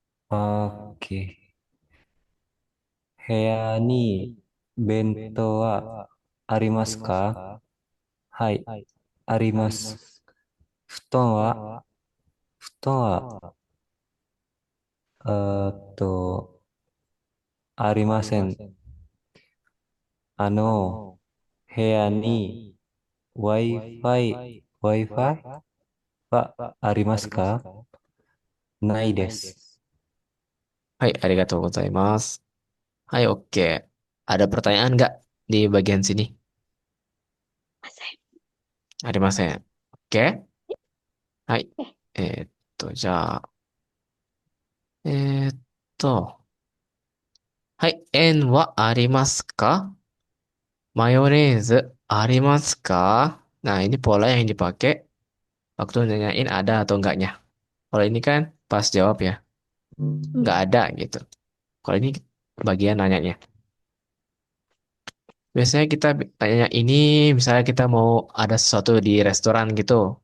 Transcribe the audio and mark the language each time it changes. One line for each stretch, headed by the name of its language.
Japanese: Oke. Heya ni bento wa arimasu ka? Hai, arimasu. Futon wa, futon wa, ありません。部屋に Wi-Fi はありますか？ないです。 Hai, arigatou gozaimasu.
Indonesian: Hai, oke. Ada pertanyaan nggak di bagian sini?
Japanese: Masen. Arimasen. Oke. Hai. Eh, じゃあ、はい。円はありますか？マヨネーズありますか?
Indonesian: Nah, ini pola yang dipakai waktu nanyain ada atau enggaknya. Kalau ini kan pas jawab ya, nggak ada gitu. Kalau ini bagian nanyanya. Biasanya kita tanya ini, misalnya kita mau ada sesuatu di restoran gitu.